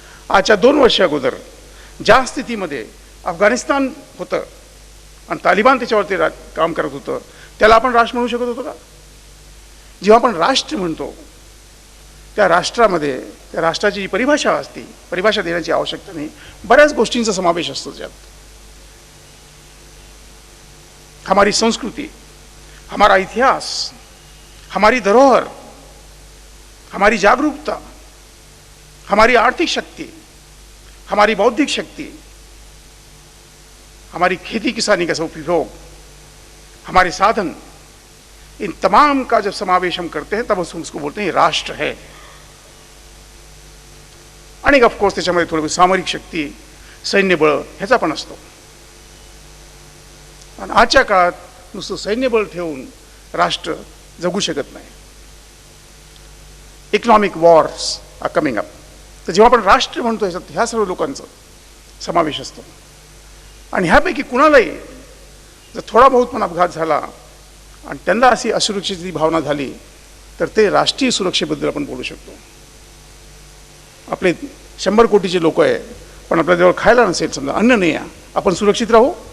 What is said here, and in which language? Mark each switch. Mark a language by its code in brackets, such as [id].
[mr] आजच्या 2 वर्ष अगोदर ज्या स्थितीमध्ये अफगाणिस्तान होतं आणि तालिबान त्याच्यावरती काम करत होतं, त्याला आपण राष्ट्र म्हणू शकत होतो का? जेव्हा आपण राष्ट्र म्हणतो त्या राष्ट्रामध्ये त्या राष्ट्राची जी परिभाषा असते, परिभाषा देण्याची आवश्यकता नाही, बऱ्याच गोष्टींचा समावेश असतो त्यात. [hi] हमारी संस्कृती, हमारा इतिहास, हमारी धरोहर, हमारी जागरूकता, हमारी आर्थिक शक्ति, हमारी बौद्धिक शक्ति, हमारी खेती किसानी का उपयोग, हमारे साधन, इन तमाम का जब समावेश हम करते हैं तब उसको बोलते हैं राष्ट्र है. [mr] आणि ऑफकोर्स त्याच्यामध्ये थोडी सामरिक शक्ती, सैन्यबळ ह्याचा पण असतो. आणि आजच्या काळात नुसतं सैन्यबळ ठेवून राष्ट्र जगू शकत नाही. [en] Economic wars are coming up. [mr] तर जेव्हा आपण राष्ट्र म्हणतो ह्याच्यात ह्या सर्व लोकांचा समावेश असतो. आणि ह्यापैकी कुणालाही जर थोडा बहुत पण अपघात झाला आणि त्यांना अशी असुरक्षितची भावना झाली तर ते राष्ट्रीय सुरक्षेबद्दल आपण बोलू शकतो. आपले 100 कोटीचे लोक आहे, पण आपल्याजवळ खायला नसेल, समजा अन्न नाही आहे, आपण सुरक्षित राहू?